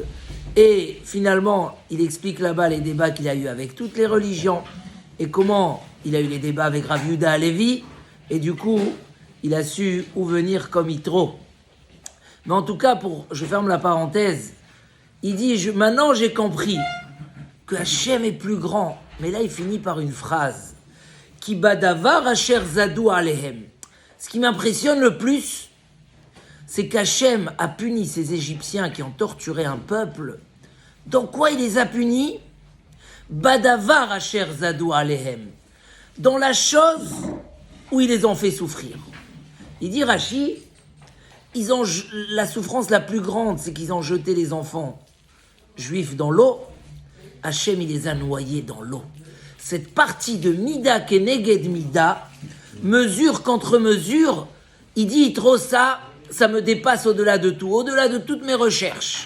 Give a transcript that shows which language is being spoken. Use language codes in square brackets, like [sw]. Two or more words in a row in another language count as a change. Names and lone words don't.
[fr] Et finalement, il explique là-bas les débats qu'il a eu avec toutes les religions, et comment il a eu les débats avec Rav Yehuda Halevi, et du coup, il a su où venir comme Yitro. Mais en tout cas, je ferme la parenthèse, il dit, maintenant j'ai compris que Hachem est plus grand. Mais là, il finit par une phrase. [he] כי בדבר אשר זדו עליהם. [fr] Ce qui m'impressionne le plus, c'est qu'Hachem a puni ces Égyptiens qui ont torturé un peuple. Dans quoi il les a punis? [he] בדבר אשר זדו עליהם. [fr] Dans la chose où ils les ont fait souffrir. Il dit Rashi, la souffrance la plus grande, c'est qu'ils ont jeté les enfants juifs dans l'eau. Hachem, il les a noyés dans l'eau. Cette partie de [he] מידה כנגד מידה, [fr] mesure contre mesure, il dit trop ça me dépasse au-delà de tout, au-delà de toutes mes recherches.